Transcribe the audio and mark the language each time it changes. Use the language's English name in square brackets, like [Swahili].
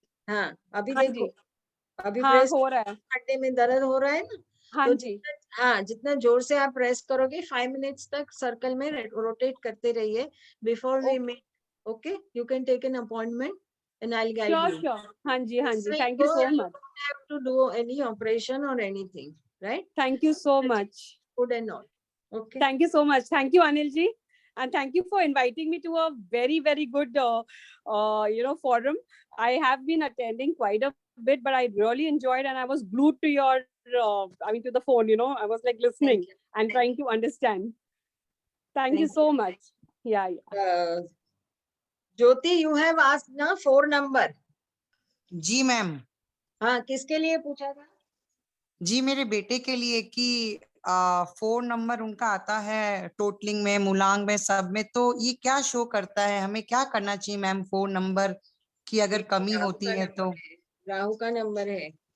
[Hindi] हाँ अभी देखो, अभी हाँ, प्रेस हो रहा है, हड्डी में दर्द हो रहा है ना? हाँ तो जी, जितना जोर से आप प्रेस करोगे 5 मिनट्स तक सर्कल में रोटेट करते रहिए [English] Before we meet. Okay, you can take an appointment and I'll guide you. Sure. [Hindi] हाँ जी, हाँ जी, [English] thank you so much. You don't have to do any operation or anything, right? Thank you so much. Good and all. Okay. Thank you so much. Thank you, Anil ji, and thank you for inviting me to a very, very good, forum. I have been attending quite a bit, but I really enjoyed, and I was glued to your, to the phone. I was like listening and trying to understand. Thank you so much. Yeah. Jyoti, you have asked na 4 number. [Hindi] Ji ma'am. हाँ, किसके लिए पूछा था? जी मेरे बेटे के लिए कि 4 नंबर उनका आता है टोटलिंग में, मूलांग में, सब में, तो ये क्या शो करता है, हमें क्या करना चाहिए मैम 4 नंबर की अगर कमी होती है तो? राहु का नंबर है।